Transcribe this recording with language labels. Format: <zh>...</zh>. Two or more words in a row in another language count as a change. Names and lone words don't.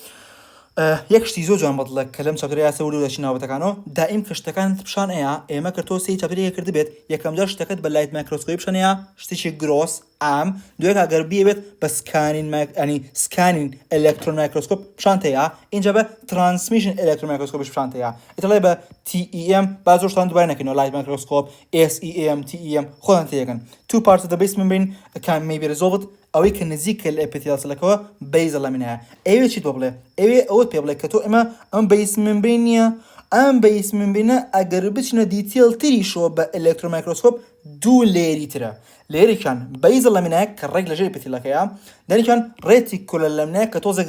<ckb>یەک شتی زۆر جوان بەدڵە کە لەم چاپتەرەیە سەوری و دەچیناوەتەکانەوە دائیم کە شتەکانت پیشان ئەیە ئێمە کە تۆ سەی چاپتەرێک کرد بێت یەکەم جار شتەکەت بە لایت مایکرۆسکۆپی پیشانەیە شتێکی گرۆس ئام دوێک ئەگەر بیەوێت بە</ckb> <en>scanning electron microscope</en> <ckb>پیشانتەیە اینجا بە</ckb> <en>transmission electron</en> <ckb>مایکرۆسکۆپی پیشانتەیە ئیتڵێ بە TEM با زۆر شتان دوباره نەکەنەوە</ckb> <en>light microscope</en> <ckb>SEM TEM خۆتان تێگەن</ckb> <en>two parts of the base membrane can be resolved</en> <ckb>ئەوەی کە نزیکە لە ئەپیتیال سەلەکەوە بەیزە لەمینەیە ئەوێ چیت بۆ بڵێ ئەوێ ئەوت پێ بڵێ کە تۆ ئێمە ئەم بەیس ممبرینە ئەم بەیس ممبرینە ئەگەر بچنە دیتیل تریشەوە بە ئەلکترۆ مایکرۆسکۆپ دوو لێری ترە لێریکان بەیزە لەمینەیە کە ڕێک لەژێر ئەپیتیلەکەیە دەریکان ڕێتیکولەر لەمینەیە کە تۆزێک</ckb>